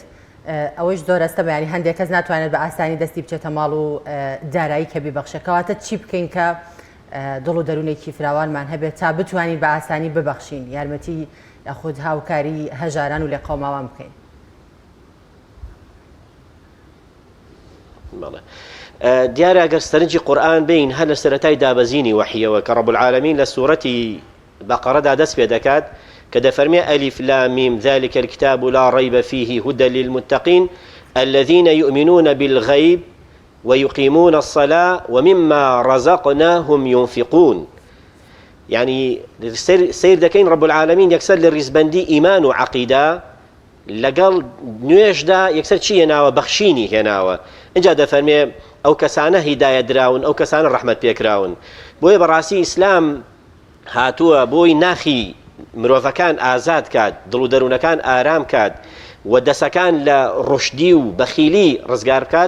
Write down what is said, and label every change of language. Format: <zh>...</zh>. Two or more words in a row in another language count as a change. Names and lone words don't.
<ckb>ئەوەش زۆرەستە بەیانی هەندێک کەس ناتوانێت بە ئاسانی دەستی بچێتە ماڵ و دارایی کە بیبەخشەکەواتە چی بکەین کە دڵ و دەروونێکی فراوانمان هەبێت تا بتوانین بە ئاسانی ببەخشین یارمەتی یاخود هاوکاری هەژاران و لە قەوماوان بکەین. دیارە ئەگەر سەرنجی قورئان بین هەر لە سەرەتای دابەزینی وحیەوە کە</ckb> <ar>ڕەب العالەمین</ar> <ckb>لە سوورەتی بەقەرەدا دەست پێ دەکات کە دەفەرمێ</ckb> <ar>ئەلیف لام میم ذلك الكتاب لا ريب فيه هدى للمتقين الذين يؤمنون بالغيب ويقيمون الصلاة ومما رزقناهم ينفقون.</ar> <ckb>يعني سير دەکەین</ckb> <ar>ڕەب العالەمین</ar> <ckb>یەکسەر لە ڕیزبەندی ئیمان و عەقیدە لەگەڵ نوێژدا یەکسەر چی هێناوە بەخشینی هێناوە. اینجا دەفەرمێ ئەو کەسانە هیدایەت دراون ئەو کەسانە ڕەحمەت پێکراون. بۆیە بەڕاستی ئیسلام هاتووە بۆی ناخی مرۆڤەکان ئازاد کات دڵ و دەروونەکان ئارام کات و دەسەکان لە ڕشدی و بەخیلی ڕزگار بکات.</ckb>